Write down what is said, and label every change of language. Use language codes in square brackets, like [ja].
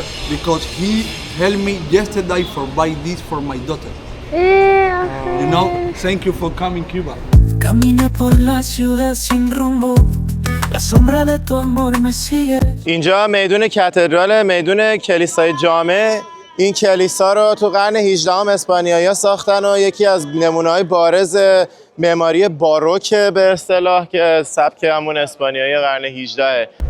[en] Because he helped me yesterday for buy this for my daughter. You know, thank you for coming Cuba. [es] Camina por la ciudad sin rumbo. La sombra de tu amor me sigue. [fa] اینجا میدون کاتدرال، میدون کلیسای جامع. این کلیسا رو تو قرن 18 اسپانیایی‌ها ساختن و یکی از نمونه‌های بارز معماری باروک به اصطلاح که سبک همون اسپانیایی قرن 18.